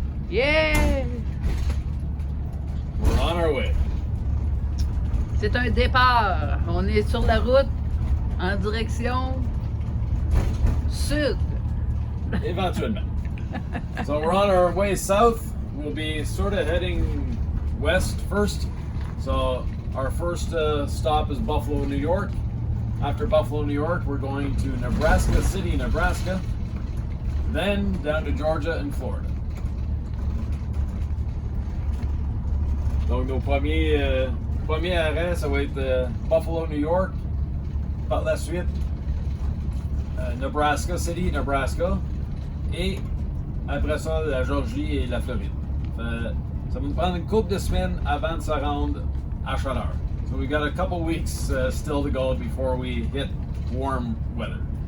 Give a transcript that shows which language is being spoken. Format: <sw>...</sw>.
<en>Yeah! We're on our way.</en> <fr>C'est un départ. On est sur la route en direction sud. Éventuellement.</fr> <en>So we're on our way south. We'll be sort of heading west first. So our first stop is Buffalo, New York. After Buffalo, New York, we're going to Nebraska City, Nebraska. Then down to Georgia and Florida.</en> <fr>Donc nos premiers arrêts, ça va être Buffalo, New York. Par la suite, Nebraska City, Nebraska. Et après ça, la Georgie et la Floride. Ça va nous prendre une couple de semaines avant de se rendre à chaleur.</fr> <en>So we got a couple weeks still to go before we hit warm weather.</en>